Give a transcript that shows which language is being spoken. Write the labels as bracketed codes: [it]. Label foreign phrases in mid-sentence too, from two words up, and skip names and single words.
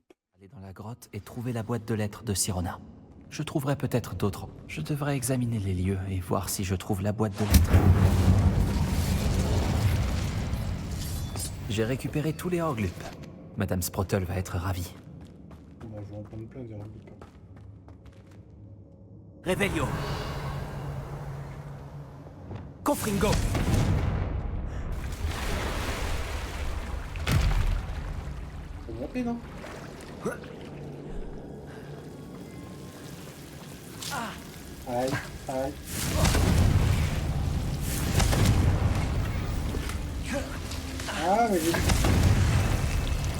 [fr] Aller dans la grotte et trouver la boîte de lettres de Sirona. Je trouverai peut-être d'autres. Je devrais examiner les lieux et voir si je trouve la boîte de lettres. J'ai récupéré tous les Horglupes. Madame Sprottle va être ravie. Bon, je vais en prendre plein des Horglupes. [la] Revelio. Confringo. [fr] C'est monté, non? Aïe, aïe. Ah, mais j'ai...